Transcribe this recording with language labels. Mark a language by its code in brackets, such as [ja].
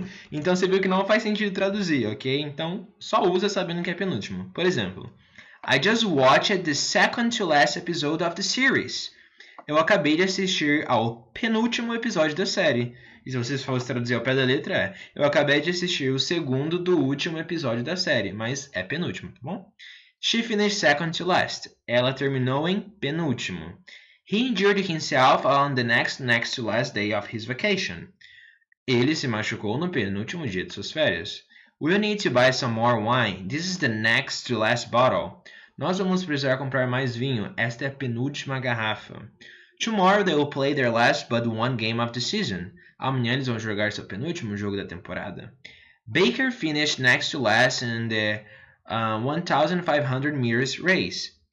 [pt] Então você viu que não faz sentido traduzir, ok? Então só usa sabendo que é penúltimo. Por exemplo, [en] I just watched the second to last episode of the series. [pt] Eu acabei de assistir ao penúltimo episódio da série. E se vocês fossem traduzir ao pé da letra, eu acabei de assistir o segundo do último episódio da série, mas é penúltimo, tá bom? [en] She finished second to last. [pt] Ela terminou em penúltimo. [en] He injured himself on the next to last day of his vacation. [pt] Ele se machucou no penúltimo dia de suas férias. [en] We'll need to buy some more wine. This is the next to last bottle. [pt] Nós vamos precisar comprar mais vinho. Esta é a penúltima garrafa. [en] Tomorrow they will play their last but one game of the season. [pt] Amanhã eles vão jogar seu penúltimo jogo da temporada. [en] Baker finished next to last in the 1,500 meters race.